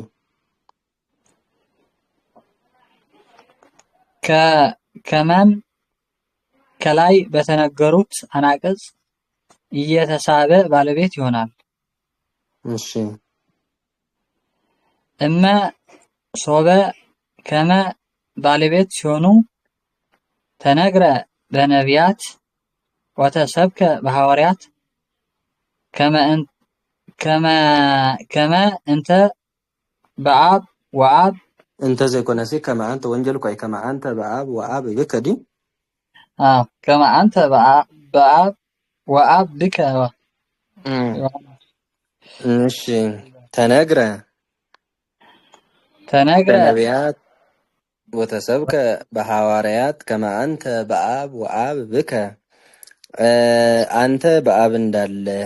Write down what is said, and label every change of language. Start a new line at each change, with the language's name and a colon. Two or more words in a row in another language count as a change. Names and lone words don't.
Amharic: ከመም ከላይ በተነገሩት አናቅጽ እየተሳበ ባለቤት ይሆናል። እሺ
Geez: እመ ሶበ ከመ
Amharic: ባለቤት ሲሆኑ
Geez: ተነግረ በነቢያት ወተሰብከ በሐዋርያት ከመ እንተ በአብ ወአብ እንተ ዘይኮነሲ ከመ አንተ ወንጀል ቆይ ከመ አንተ በአብ ወአብ ብከዲ ከመ አንተ በአብ ወአብ ብከ እሺ ተነግረ በነቢያት ወተሰብከ በሐዋርያት ከመ አንተ በአብ ወአብ ብከ አንተ በአብ እንዳለ